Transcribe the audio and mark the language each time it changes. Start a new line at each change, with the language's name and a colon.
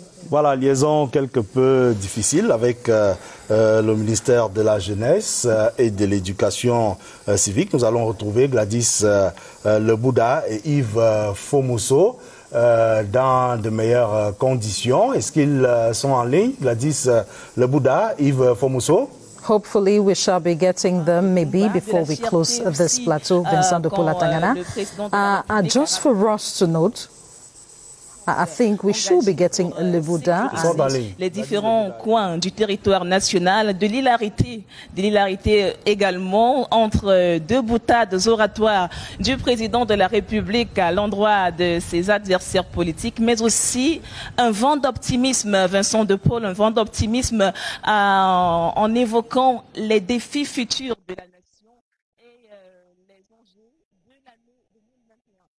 French: Voilà, liaison quelque peu difficile avec le ministère de la Jeunesse et de l'Éducation civique. Nous allons retrouver Gladys Lebouda et Yves Fomousso dans de meilleures conditions. Est-ce qu'ils sont en ligne? Gladys Lebouda, Yves Fomousso?
English: Hopefully, we shall be getting them maybe before we close this plateau, Vincent de Paul Tangana. Just for us to note, I think we should be getting Lebouda.
French: Les différents coins du territoire national, de l'hilarité également entre deux boutades oratoires du président de la République à l'endroit de ses adversaires politiques, mais aussi un vent d'optimisme, Vincent de Paul, un vent d'optimisme en évoquant les défis futurs de la nation et les enjeux de l'année 2021.